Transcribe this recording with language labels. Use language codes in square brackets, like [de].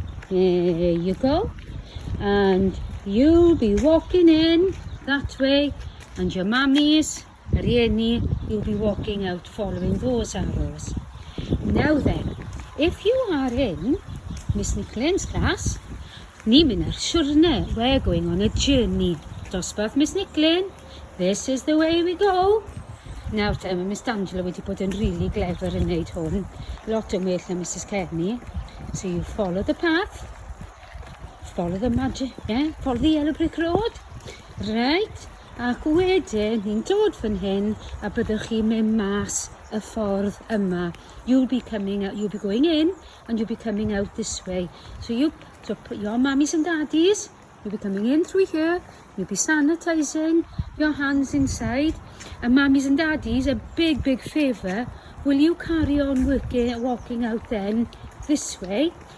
[en] There you go. And you'll be walking in that way, and your mummies, rieni, you'll be walking out following those arrows. Now then, if you are in Miss Nicolane's class, [cy] ni'n mynd ar siwrne. [en] We're going on a journey. Dosbarth Miss Nicolane, this is the way we go. [cy] Nawr te, mae Miss D'Angelo wedi bod yn [en] really clever [cy] yn neud hwn. Lot yn well na [en] Mrs Kenny. So you follow the path. Follow the magic, follow the yellow brick road. [cy] Right, ac wedyn ni'n dod fan hyn a byddwch chi'n mynd mas y ffordd yma. [en] You'll be going in and you'll be coming out this way. So your mummies and daddies, you'll be coming in through here. You'll be sanitising your hands inside. And mummies and daddies, a big favour, will you carry on walking out then this way?